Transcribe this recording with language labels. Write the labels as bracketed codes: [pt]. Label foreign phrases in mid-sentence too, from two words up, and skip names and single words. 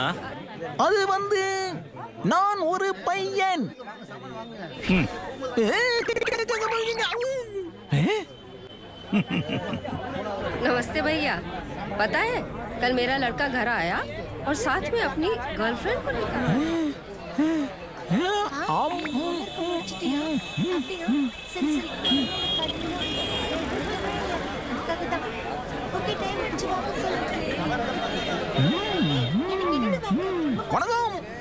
[ta] அது வந்து நான் ஒரு பையன். [hi] नमस्ते भैया, पता है कल मेरा लड़का घर आया और साथ में अपनी गर्लफ्रेंड को लेकर [ta] வணக்கம்.